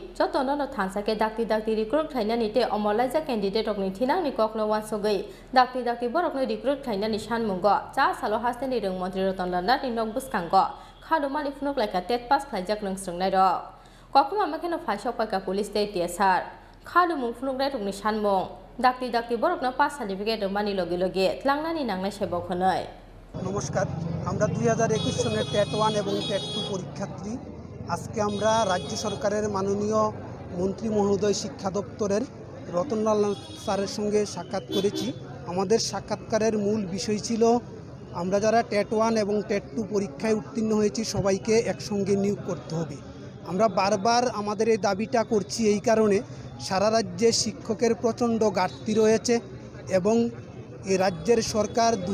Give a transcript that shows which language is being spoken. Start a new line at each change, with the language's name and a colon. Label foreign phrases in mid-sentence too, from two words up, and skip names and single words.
Kok Borok: jotono no thansake dakti recruit clainani te omolaja candidate rokni thinang ni kokno wansogai dakti borokno recruit clainani shan mungo cha salo haste ni rung mantri roton landa ni nok buskango khadumani funok laika TET pass claijak nung sungnai ro kokuma makeno faisok paka
English: police state
Kok Borok: tsr khadumung funok dai rokni shan mung Dakti borokno
English: pass certificate
Kok Borok: mani loge tlangnani nangnai sebok honoi
Bangla: নমস্কার আমরা 2021 সনের টেট 1 এবং টেট 2 পরীক্ষার্থী আজকে আমরা রাজ্য সরকারের মাননীয় মন্ত্রী মহোদয় শিক্ষা দপ্তরের রতনলাল স্যারের সঙ্গে সাক্ষাৎ করেছি আমাদের সাক্ষাৎকারের মূল বিষয় ছিল আমরা যারা টেট 1 এবং টেট 2 পরীক্ষায় উত্তীর্ণ হয়েছি সবাইকে একসঙ্গে নিয়োগ করতে হবে আমরা বারবার আমাদের এই দাবিটা করছি এই কারণে সারা রাজ্যে শিক্ষকের প্রচণ্ড ঘাটতি রয়েছে এবং এই রাজ্যের সরকার